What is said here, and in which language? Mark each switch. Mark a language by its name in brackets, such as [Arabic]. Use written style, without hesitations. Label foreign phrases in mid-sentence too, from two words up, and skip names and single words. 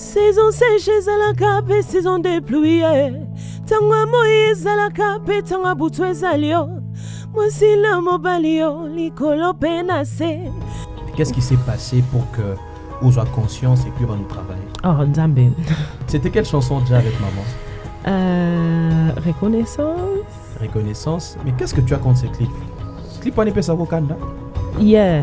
[French] saison sèche [Lingala] ezalaka pe [French] saison de pluie [Lingala] ntango ya moi ezalaka pe ntango ya butu ezali yo mwasi na mobali yo likolo mpe na se. [French] Qu'est-ce qui s'est passé pour que on soit conscience et puis on va nous travailler? [Lingala] Oh Nzambe. [French] C'était quelle chanson déjà avec maman? Reconnaissance. Reconnaissance. Mais qu'est-ce que tu as contre ce clip? Ce clip on est pas ça Wakanda? [English] Yeah.